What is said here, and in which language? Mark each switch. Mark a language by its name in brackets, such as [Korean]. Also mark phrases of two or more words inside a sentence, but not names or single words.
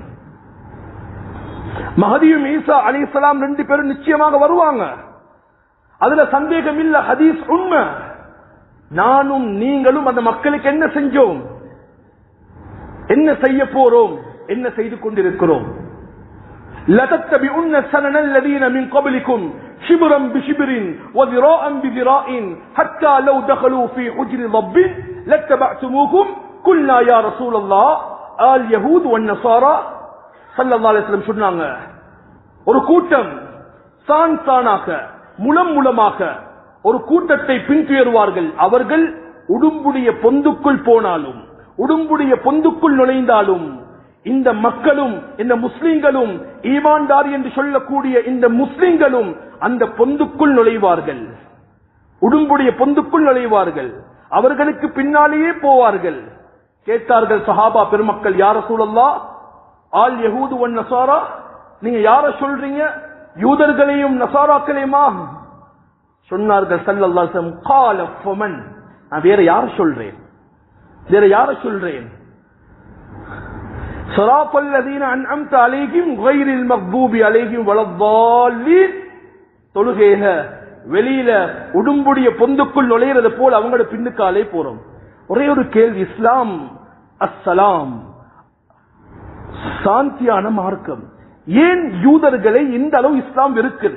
[Tamil] மஹதியும் ஈசா அலைஹிஸ்ஸலாம் 2 பேரும் நிச்சயமாக வருவாங்க, அதுல சந்தேகம் இல்ல, ஹதீஸ் உண்மை. நானும் நீங்களும் அந்த மக்களுக்கு என்ன செஞ்சோம், என்ன செய்ய போறோம், என்ன செய்து கொண்டிருக்கிறோம்? [Arabic] لَتَتَّبِعُنَّ سَنَنَ الَّذِينَ مِنْ قَبْلِكُمْ شِبْرًا بِشِبْرٍ وَذِرَاعًا بِذِرَاعٍ حَتَّى لَوْ دَخَلُوا فِي حُجْرِ ضَبٍّ لَاتَّبَعْتُمُوهُمْ قُلْنَا يَا رَسُولَ اللَّهِ الْيَهُودُ وَالنَّصَارَى صلى الله عليه وسلم [Tamil] சொன்னாங்க, ஒரு கூட்டம் சான் சானாக முலம் முலமாக ஒரு கூட்டத்தை பின்துயருவார்கள். அவர்கள் உடும்புடைய பொந்துக்குள் போனாலும், உடும்புடைய பொந்துக்குள் நுழைந்தாலும், இந்த மக்களும் இந்த முஸ்லிம்களும் ஈமான்தார் என்று சொல்லக்கூடிய இந்த முஸ்லிம்களும் அந்த பொந்துக்குள் நுழைவார்கள், உடும்புடைய பொந்துக்குள் நுழைவார்கள், அவர்களுக்கு பின்னாலேயே போவார்கள். கேட்டார்கள் சஹாபா பெருமக்கள், [Arabic] يا رسول الله اليهود والنصارى, [Tamil] நீங்க யார சொல்றீங்க, யூதர்களையும் நசாராக்களையுமா? சொன்னார்கள் [Arabic] صلى الله عليه وسلم, قال فمن, [Tamil] நான் வேற யார சொல்றேன், வேற யார சொல்றேன்? [Arabic] صراط الذين أنعمت عليهم غير المغضوب عليهم ولا الضالين. [Tamil] தொழுகையில வெளியில உடும்புடைய பொந்துக்குள் நுழையிறது போல அவங்களோட பின்னுக்காலே போறோம். ஒரே ஒரு கேள்வி, இஸ்லாம் அஸ்ஸலாம் சாந்தியான மார்க்கம், ஏன் யூதர்களை இந்த அளவு இஸ்லாம் இருக்குது?